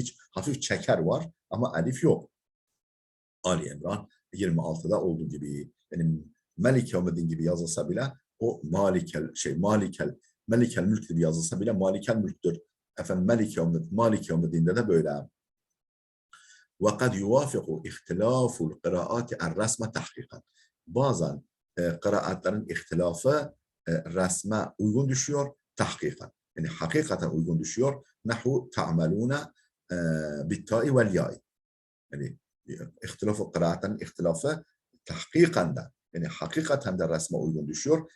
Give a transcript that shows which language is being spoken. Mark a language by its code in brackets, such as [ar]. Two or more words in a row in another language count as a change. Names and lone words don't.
[tr] Hiç hafif çeker var ama elif yok. Ali İmran 26'da olduğu gibi. Yani Melik Yevmiddin gibi yazılsa bile o Melikel Mülk gibi yazılsa bile Malikel Mülk'tür. Efendim Malik Yevmiddin'de de böyle. [ar] وَقَدْ يُوَافِقُ اِخْتِلَافُ الْقِرَاءَاتِ الرَّسْمَ تَحْقِيقًا. [tr] Bazen kıraatların ihtilafı resme uygun düşüyor, tahkikan. Yani hakikaten uygun düşüyor. [ar] نحو تعملون بالتاء والياء. [tr] Yani ihtilafı kıraatların ihtilafı tahkikan da yani hakikaten de resme uygun düşüyor.